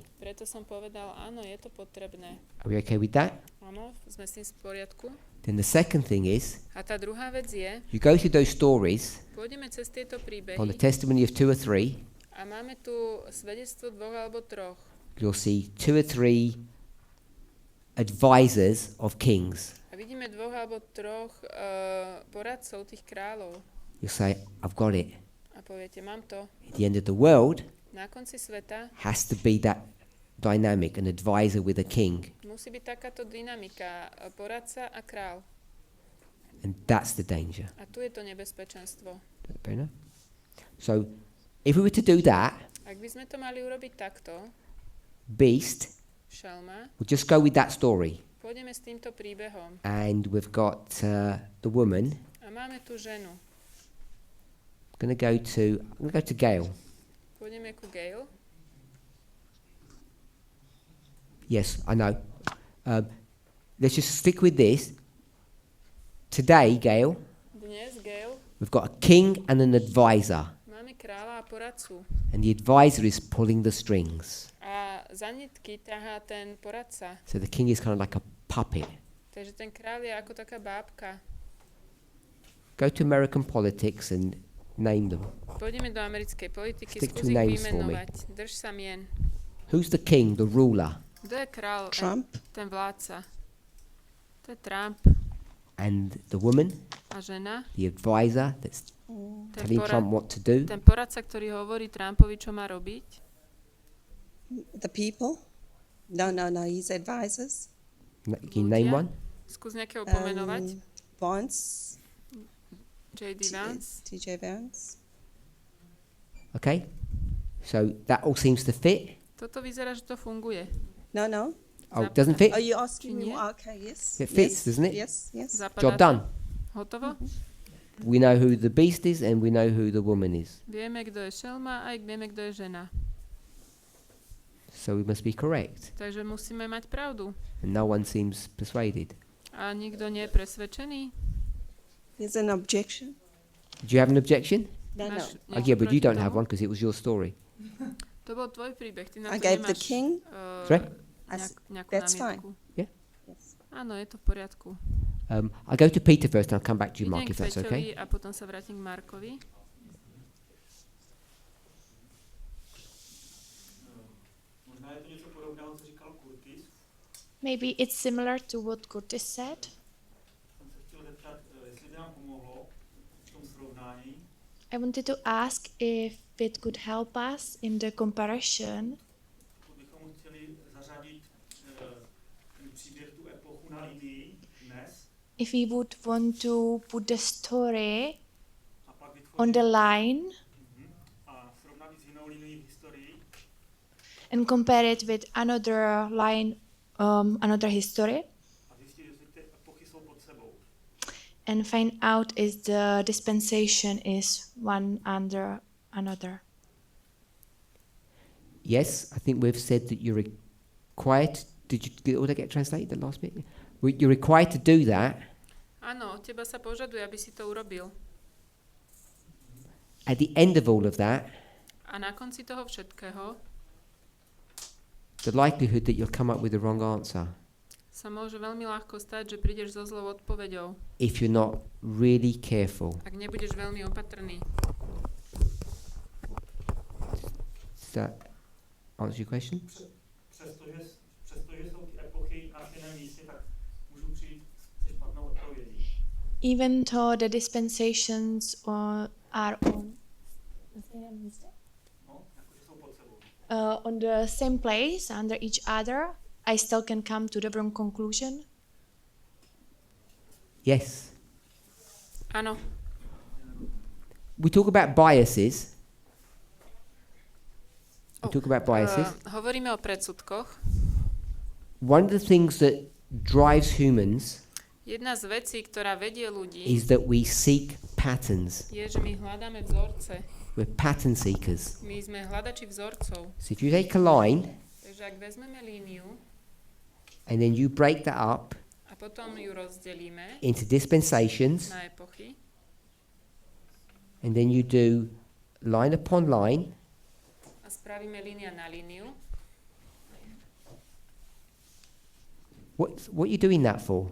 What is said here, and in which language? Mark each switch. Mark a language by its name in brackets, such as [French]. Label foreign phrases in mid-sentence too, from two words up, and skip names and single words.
[Slovak] Preto som povedal, áno, je to potrebné. [English] Are we okay with that? [Slovak] Áno, sme s tým v poriadku. [English] Then the second thing is, [Slovak] A tá druhá vec je, [English] you go through those stories [Slovak] pôjdeme cez tieto príbehy [English] on the testimony of 2 or 3, [Slovak] a máme tu svedectvo 2 alebo 3. [English] you'll see 2 or 3 advisors of kings. [Slovak] A vidíme 2 alebo 3 poradcov tých kráľov. [English] You'll say, I've got it. [Slovak] A poviete, mám to. [English] At the end of the world [Slovak] Na konci sveta [English] has to be that dynamic, an advisor with a king. [Slovak] musí byť takáto dynamika, poradca a král. [English] And that's the danger. [Slovak] A tu je to nebezpečenstvo. [English] Fair enough? So, if we were to do that, [Slovak] Ak by sme to mali urobiť takto, [English] beast, [Slovak] šelma, [English] we'll just go with that story. [Slovak] pôjdeme s týmto príbehom. [English] And we've got the woman. [Slovak] A máme tu ženu. [English] I'm going to go to Gail. [Slovak] Pôjdeme ku Gail. [English] Yes, I know. Let's just stick with this. Today, Gail, [Slovak] Dnes, Gail, [English] we've got a king and an advisor. [Slovak] máme kráľa a poradcu. [English] And the advisor is pulling the strings. [Slovak] A za nitky ťahá ten poradca. [English] So the king is kind of like a puppet. [Slovak] Takže ten kráľ je ako taká bábka. [English] Go to American politics and name them. [Slovak] Pôjdeme do americkej politiky, [English] Stick to [Slovak] skús ich [English] names for me. [Slovak] vymenovať. Drž sa mien. [English] Who's the king, the ruler? [Slovak] Kto je kráľ? Trump. Ten vládca. To je Trump. [English] And the woman? [Slovak] A žena, [English] the advisor that's [Slovak] ten, [English] telling Trump what to do. [Slovak] ten poradca, ktorý hovorí Trumpovi, čo má robiť. [English] The people? No, his advisors. Can you name one? [Slovak] Skús nejakého pomenovať. Vance. J.D. Vance. TJ Vance. [English] Okay, so that all seems to fit. [Slovak] Toto vyzerá, že to funguje. [English] No. Oh, it doesn't fit? Are you asking me? Yeah. Okay, yes. It fits, doesn't it? Yes. [Slovak] Zapadá [English] Job [Slovak] to? [English] done. [Slovak] Hotovo? [English] We know who the beast is and we know who the woman is. [Slovak] Vieme, kto je šelma, aj vieme, kto je žena. [English] So we must be correct. [Slovak] Takže musíme mať pravdu. [English] And no one seems persuaded. [Slovak] A nikto nie je presvedčený? [English] There's an objection. Do you have an objection? No. [Slovak] Máš [English] Oh, [Slovak] niečo [English] yeah, but you [Slovak] proti [English] don't have [Slovak] tomu? [English] one because it was your story. [Slovak] To bol tvoj príbeh. Ty na [English] I [Slovak] to [English] gave the [Slovak] nemáš [English] king. Sorry? [Slovak] nejakú [English] That's [Slovak] námietku. [English] Yeah. Yes. [Slovak] Áno, je to v poriadku. [English] I'll go to Peter first and I'll come back to you, Mark, [Slovak] Idem [English] if [Slovak] k [English] that's okay. [Slovak] Peťovi a potom sa vrátim k Markovi. [Czech] Možná je to něco podobného, co říkal Curtis. [English] Maybe it's similar to what Curtis said. [Czech] Jsem se chtěl zeptat, jestli by nám pomohlo v tom srovnání, [English] I wanted to ask if it could help us in the comparison [Czech] pokud bychom chtěli zařadit ten příběh, tu epochu na linii dnes [English] if we would want to put the story [Czech] a pak [English] on the [Czech] vytvořit [English] line [Czech] a srovnat ji s jinou linií v historii [English] and compare it with another line, another history, [Czech] a zjistit, jestli ty epochy jsou pod sebou. [English] and find out if the dispensation is one under another. Yes, I think we've said that you're required. Did that get translated, the last bit? You're required to do that. [Slovak] Áno, od teba sa požaduje, aby si to urobil. [English] At the end of all of that, [Slovak] A na konci toho všetkého [English] the likelihood that you'll come up with the wrong answer [Slovak] sa môže veľmi ľahko stať, že prídeš so zlou odpoveďou, [English] if you're not really careful. [Slovak] ak nebudeš veľmi opatrný. [English] Does that answer your question? [Czech] Přestože jsou ty epochy na stejném místě, tak můžu přijít se špatnou odpovědí. [English] Even though the dispensations are [Czech] No, jakože jsou pod sebou. [English] on the same place under each other, I still can come to the wrong conclusion. Yes. [Slovak] Áno, [English] We talk about biases. We talk about biases. [Slovak] hovoríme o predsudkoch. [English] One of the things that drives humans [Slovak] Jedna z vecí, ktorá vedie ľudí, [English] is that we seek patterns. [Slovak] je, že my hľadáme vzorce. [English] We're pattern seekers. [Slovak] My sme hľadači vzorcov. [English] So if you take a line [Slovak] Takže ak vezmeme líniu [English] and then you break that up [Slovak] a potom ju rozdelíme [English] into dispensations [Slovak] na epochy [English] and then you do line upon line, [Slovak] a spravíme línia na líniu, [English] what are you doing that for?